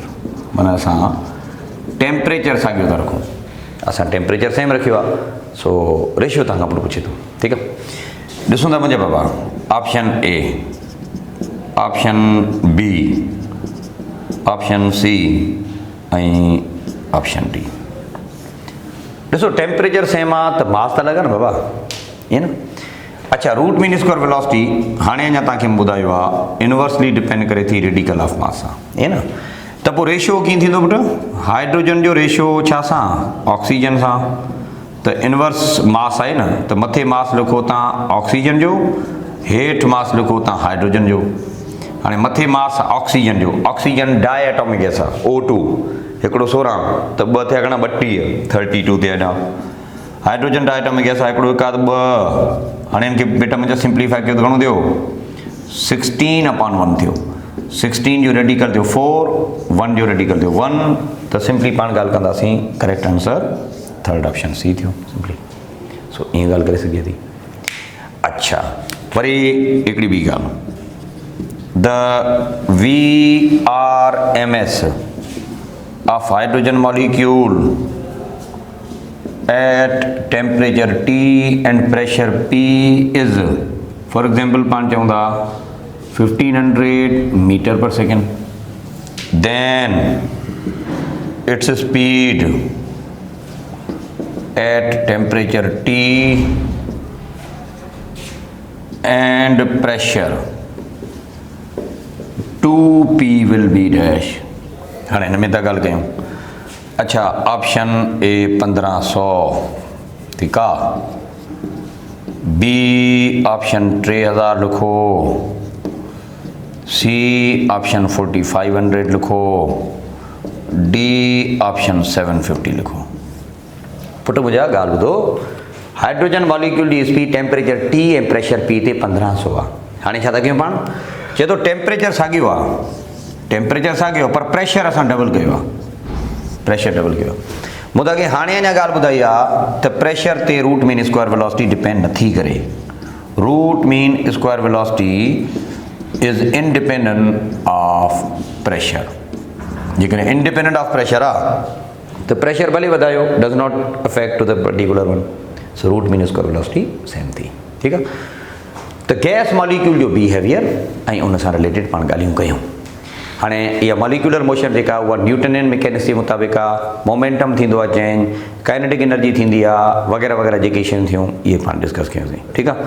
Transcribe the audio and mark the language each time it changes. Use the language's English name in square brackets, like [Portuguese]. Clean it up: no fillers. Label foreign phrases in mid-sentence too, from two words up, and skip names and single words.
[Sindhi] माना असां टेम्परेचर साॻियो था रखूं, असां [English] temperature same [Sindhi] रखियो आहे, सो रेशियो तव्हां खां पुछे थो, ठीकु आहे। ॾिसूं था मुंहिंजा बाबा, [English] option A, option B, option C, [Sindhi] ऐं [English] option D. [Sindhi] ॾिसो [English] temperature same [Sindhi] आहे त मास त अलॻि आहे न बाबा, ईअं न। अच्छा, [English] root mean square velocity [Sindhi] हाणे अञा तव्हांखे ॿुधायो आहे [English] inversely depend [Sindhi] करे थी [English] radical of mass [Sindhi] सां, ईअं न। त पोइ रेशियो कीअं थींदो पुटु? हाइड्रोजन जो रेशियो छा सां? ऑक्सीजन सां। त [English] inverse mass [Sindhi] आहे न, त मथे मास लिखो तव्हां ऑक्सीजन जो, हेठि मास लिखो तव्हां हाइड्रोजन जो। हाणे मथे मास ऑक्सीजन जो, [English] oxygen diatomic gas [Sindhi] आहे, O2 हिकिड़ो 16 त ॿ थिया घणा 32, 32 थिया हेॾा। [English] hydrogen diatomic gas [Sindhi] आहे हिकिड़ो 1 2, हाणे हिनखे बेटा मुंहिंजा सिंप्लीफाई कयो त घणो थियो? 16/1 थियो। 16 जो रेडिकल थियो 4, 1 जो रेडिकल थियो 1, त सिंपली पाण ॻाल्हि कंदासीं, [English] correct answer third option C [Sindhi] थियो सिंपली। सो ईअं ॻाल्हि करे सघे थी। अच्छा, वरी हिकिड़ी ॿी ॻाल्हि, [English] द VRMS of hydrogen molecule at temperature T and pressure P is, for example [Sindhi] पाण चऊं था [English] 1500 meter per second, then its speed at temperature T and pressure 2P will be dash। [Sindhi] हाणे हिन में था ॻाल्हि कयूं। अच्छा, [English] option A [Sindhi] 1500, ठीकु आहे। [English] B option [Sindhi] 3000 लिखो, [English] C option [Sindhi] 4500 लिखो, [English] D option [Sindhi] 750 लिखो। पुट मुंहिंजा ॻाल्हि ॿुधो, [English] hydrogen molecule [Sindhi] जी स्पीड [English] temperature T [Sindhi] ऐं [English] pressure P [Sindhi] ते 1500 आहे। हाणे छा था कयूं पाण? चए थो टेम्परेचर साॻियो आहे, टेम्परेचर साॻियो पर प्रेशर असां डबल कयो आहे, [English] pressure double [Sindhi] कयो। मूं तव्हांखे हाणे अञा ॻाल्हि ॿुधाई आहे त प्रेशर ते [English] root mean square velocity [Sindhi] डिपेंड नथी करे। [English] root mean square velocity is independent of pressure. [Sindhi] जेकॾहिं [English] independent of pressure [Sindhi] आहे त प्रेशर भले वधायो, [English] does not affect to the particular one. [Sindhi] सो [English] root mean square velocity same [Sindhi] थी, ठीकु आहे। त [English] gas molecule [Sindhi] जो बिहेवियर ऐं उन सां रिलेटेड पाण ॻाल्हियूं कयूं। हाणे इहा [English] molecular motion [Sindhi] जेका उहा [English] Newtonian mechanics [Sindhi] जे मुताबिक़ आहे, मोमेंटम थींदो आहे चेंज, [English] kinetic energy [Sindhi] थींदी आहे, वग़ैरह वग़ैरह जेके शयूं थियूं इहे पाण डिस्कस कयोसीं, ठीकु आहे।